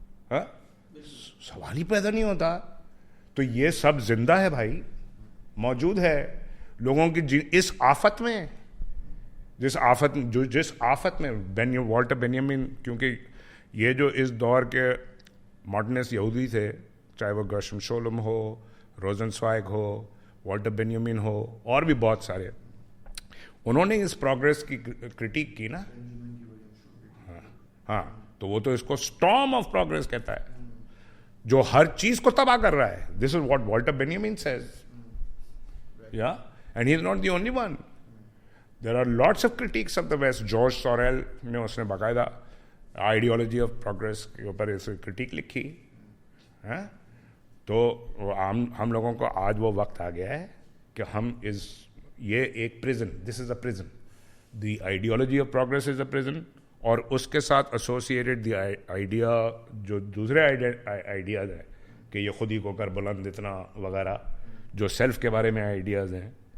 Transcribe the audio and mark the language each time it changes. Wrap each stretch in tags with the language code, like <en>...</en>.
<ur>ہاں, سوال ہی پیدا نہیں ہوتا. تو یہ سب زندہ ہے بھائی, موجود ہے لوگوں کی اس آفت میں, جس آفت میں والٹر بینیامن, کیونکہ یہ جو اس دور کے ماڈرنسٹ یہودی تھے, چاہے وہ گرشم شولم ہو, روزن سوائگ ہو, والٹر بینیامن ہو, اور بھی بہت سارے, انہوں نے اس پروگریس کی کرٹیک کی نا. ہاں, تو وہ تو اس کو اسٹارم آف پروگریس کہتا ہے, جو ہر چیز کو تباہ کر رہا ہے.</ur> <en>This is what Walter Benjamin says. Yeah, and he is not the only one. There are lots of critics of the West.</en> <ur>George سوریل نے اس نے باقاعدہ آئیڈیالوجی آف پروگریس کے اوپر اس کرٹیک لکھی. ہاں, تو ہم لوگوں کو آج وہ وقت آ گیا ہے کہ ہم یہ ایک person,</ur> <en>This is a prison. The ideology of progress is a prison,</en> <ur>اور اس کے ساتھ ایسوسیٹڈ دی آئیڈیا, جو دوسرے آئیڈیاز ہیں کہ یہ خود ہی کو کر بلند اتنا وغیرہ, جو سیلف کے بارے میں آئیڈیاز ہیں.</ur>